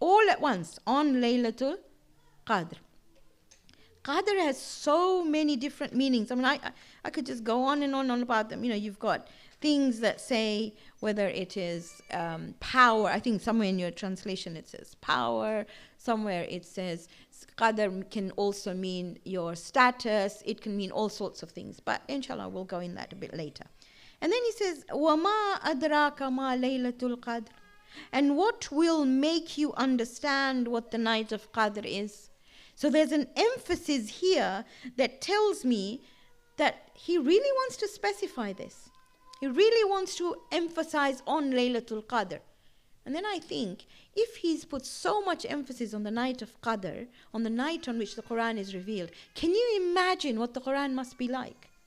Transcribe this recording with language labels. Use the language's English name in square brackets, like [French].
[English] All at once, on Laylatul Qadr. Qadr has so many different meanings. I mean, I could just go on and on about them. You know, you've got things that say whether it is power. I think somewhere in your translation it says power. Somewhere it says Qadr can also mean your status. It can mean all sorts of things. But inshallah, we'll go in that a bit later. And then he says, [Arabic] وَمَا أَدْرَاكَ مَا لَيْلَةُ الْقَدْرِ. [English] And what will make you understand what the night of Qadr is? So there's an emphasis here that tells me that he really wants to specify this. He really wants to emphasize on Laylatul Qadr. And then I think, if he's put so much emphasis on the night of Qadr, on the night on which the Quran is revealed, can you imagine what the Quran must be like?